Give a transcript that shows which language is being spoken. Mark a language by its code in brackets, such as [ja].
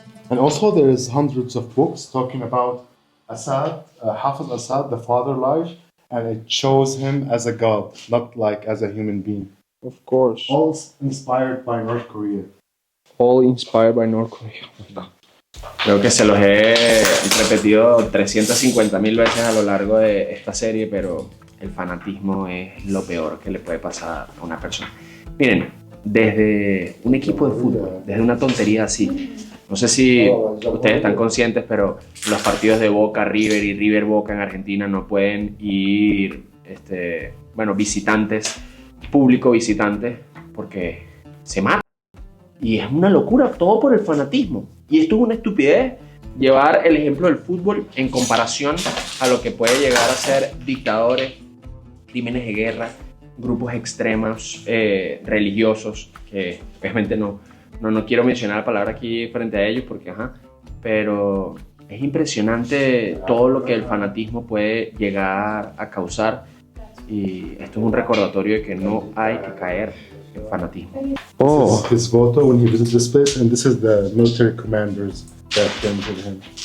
[en] And also there is hundreds of books talking about Assad, Hafiz Assad, the father life, and it shows him as a god, not like as a human being. Of course. All inspired by North Korea. All inspired by North Korea. [es] Creo que se los he repetido 350.000 veces a lo largo de esta serie, pero el fanatismo es lo peor que le puede pasar a una persona. Miren, desde un equipo de fútbol, desde una tontería así, no sé si ustedes están conscientes, pero los partidos de Boca River y River Boca en Argentina no pueden ir, visitantes, público visitantes, porque se matan. Y es una locura, todo por el fanatismo. Y esto es una estupidez, llevar el ejemplo del fútbol en comparación a lo que puede llegar a ser dictadores, crímenes de guerra, grupos extremos, religiosos, que obviamente no quiero mencionar la palabra aquí frente a ellos porque pero es impresionante todo lo que el fanatismo puede llegar a causar, y esto es un recordatorio de que no hay que caer en fanatismo. [en] This is his photo when he visited this place, and this is the military commanders that came with him.